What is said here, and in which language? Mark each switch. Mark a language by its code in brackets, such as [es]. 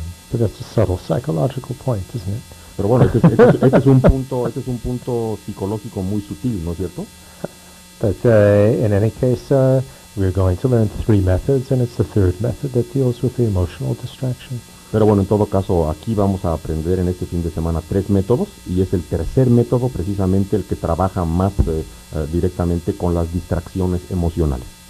[en] But that's a subtle psychological point, isn't it? [es] Pero bueno, este es un punto psicológico muy sutil, ¿no es cierto? [en] But in any case, we're going to learn 3 methods, and it's the third method that deals with the emotional distraction. [es] Pero bueno, en todo caso, aquí vamos a aprender en este fin de semana 3 métodos, y es el tercer método precisamente el que trabaja más directamente con las distracciones emocionales.